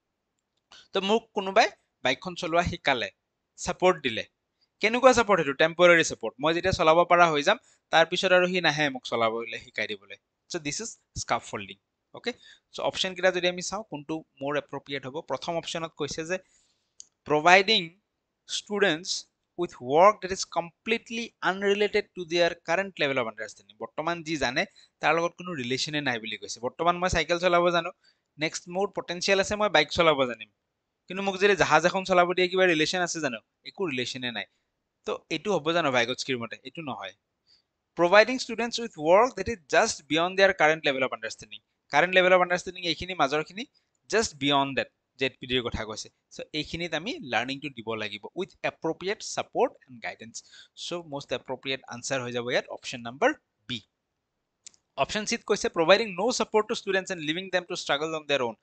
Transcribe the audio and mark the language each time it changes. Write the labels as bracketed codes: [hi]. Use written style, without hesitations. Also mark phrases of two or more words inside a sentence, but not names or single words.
[as] তো মোক কোনোবাই বাইকখন চলোৱা শিকালে, ছাপৰ্ট দিলে। কেনেকুৱা ছাপৰ্ট? সেইটো টেম্পৰাৰী ছাপৰ্ট। মই যেতিয়া চলাব পৰা হৈ যাম, তাৰপিছত আৰু সি নাহে মোক চলাবলৈ শিকাই দিবলৈ। [en] So this is scaffolding. [as] অ'কে, চ' অপশ্যনকেইটা যদি আমি চাওঁ, কোনটো মোৰ এপ্ৰপ্ৰিয়েট হ'ব? প্ৰথম অপশ্যনত কৈছে যে [en] providing students with work that is completely unrelated to their current level of understanding. [as] বৰ্তমান যি জানে তাৰ লগত কোনো ৰিলেশ্যনে নাই বুলি কৈছে। বৰ্তমান মই চাইকেল চলাব জানো, নেক্সট মোৰ পটেঞ্চিয়েল আছে, মই বাইক চলাব জানিম, কিন্তু মোক যদি জাহাজ এখন চলাব দিয়ে, কিবা ৰিলেশ্যন আছে জানো? একো ৰিলেশ্যনে নাই। তো এইটো হ'ব জানো ভাইগটস্কিৰ মতে? এইটো নহয়। [en] providing students with work that is just beyond their current level of understanding. current level of understanding [as] এইখিনি মাজৰখিনি, [en] just beyond that ZPDৰ [as] কথা কৈছে। [en] চ' [as] এইখিনিত আমি লাৰ্ণিংটো দিব লাগিব [en] with appropriate support and guidance. So most appropriate answer [as] হৈ যাব ইয়াত [en] option number B. option C কৈছে providing no support to students and leaving them to struggle on their own.